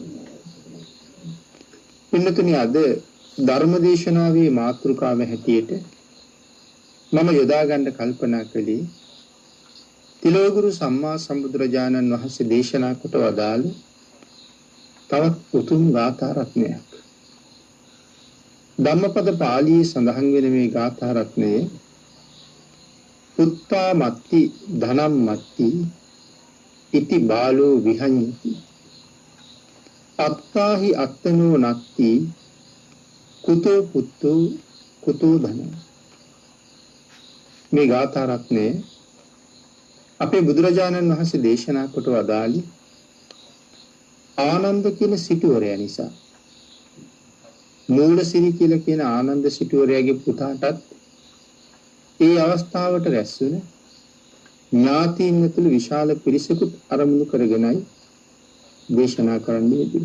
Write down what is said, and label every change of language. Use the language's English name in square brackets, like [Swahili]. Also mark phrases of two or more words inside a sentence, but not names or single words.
[Sinhala] පින්නතුනි අද ධර්මදේශනාවේ මාතෘකාව හැටියට මම යොදා ගන්න කල්පනා කළේ තිලෝගුරු සම්මා සම්බුදුරජාණන් වහන්සේ දේශනා කොට වදාළ තවත් උතුම් ගාථා රත්නයක්. ධම්මපද පාළියේ සඳහන් වෙන මේ ගාථා රත්නයේ [Pali] පුත්තා මත්ති ධනම් මත්ති ඉති බාලෝ විහඤ්ඤති අත්තාහි අත්තනෝ නත්ති කුතෝ පුත්තෝ කුතෝ ධන. [Sinhala] මේ ගාථා රත්නයේ අපේ බුදුරජාණන් වහන්සේ දේශනා කොට වදාළි ආනන්ද කියන සිටුවරයා නිසා. මූලසිරි කියලා කියන ආනන්ද සිටුවරයාගේ පුතාටත් ඒ අවස්ථාවට රැස් වුණ ඥාතීන් ඇතුළු විශාල පිරිසකුත් අරමුණු කරගෙනයි දේශනා කරන්න යෙදුනේ.